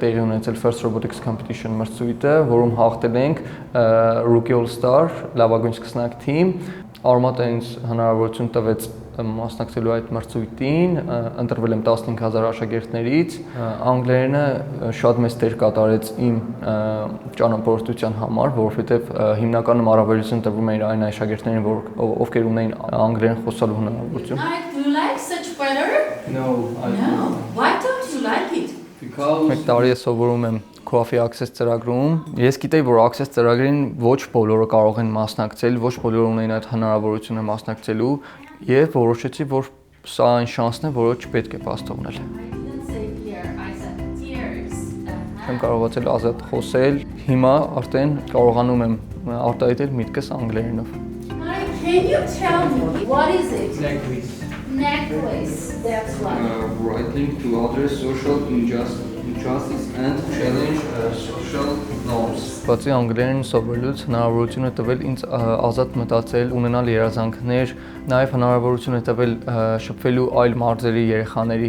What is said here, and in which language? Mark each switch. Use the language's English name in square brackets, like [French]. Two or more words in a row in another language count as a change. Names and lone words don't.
[Armenian] տեղի ունեցել First Robotics Competition մրցույթը, որում հաղթել ենք Rookie All-Star լավագույն սկսնակ թիմ։ Արմատը ինձ հնարավորություն տվեց մասնակցելու այդ մրցույթին, ընտրվել եմ 15000 աշակերտներից։ Անգլերենը շատ մեծ դեր կատարեց իմ ճանապարհորդության համար, որովհետև հիմնականում առավելություն տրվում էր այն աշակերտներին, ովքեր ունեին անգլերեն խոսալու հնարավորություն։ [English] Do you like such weather? No, I No. Why don't you like it? [Armenian] Մեկ տարի է սովորում եմ Coffee Access ծրագրում։ Ես գիտեի, որ Access ծրագրին ոչ բոլորը կարող են մասնակցել, ոչ բոլորը ունեն այդ հնարավորությունը մասնակցելու, եւ որոշեցի, որ սա այն շանսն է, որը չպետք է բաց թողնել։ Եմ կարողացել ազատ խոսել, հիմա արդեն կարողանում եմ արտահայտել միտքս անգլերենով։ [English] Can you tell me what is it? Necklace. Necklace, that's right. Writing to address social injustice and challenge social norms. [Armenian] Բացի անգլերեն սովորելուց հնարավորություն է տվել ինձ ազատ մտածել, ունենալ երազանքներ, նաև հնարավորություն է տվել շփվելու այլ մարզերի երեխաների